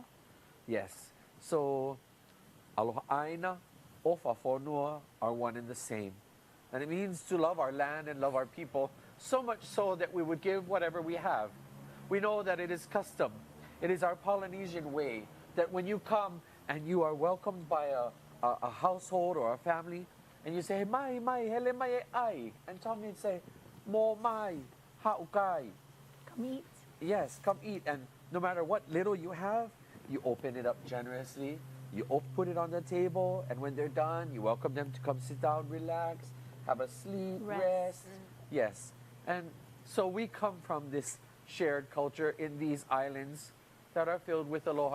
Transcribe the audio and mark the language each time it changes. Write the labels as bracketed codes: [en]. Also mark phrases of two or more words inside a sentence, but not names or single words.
[en] Yes. So [haw] Aloha Aina, [to] Ofa Fonua [en] are one and the same. And it means to love our land and love our people, so much so that we would give whatever we have. We know that it is custom. It is our Polynesian way that when you come and you are welcomed by a household or a family, and you say, [haw] mai, hele mai ai. [en] And Tongans say, [to] mo mai, haukai. [en] Come eat. Yes, come eat. And no matter what little you have, you open it up generously. You put it on the table, and when they're done, you welcome them to come sit down, relax, have a sleep, rest. Yes. And so we come from this shared culture in these islands that are filled with aloha.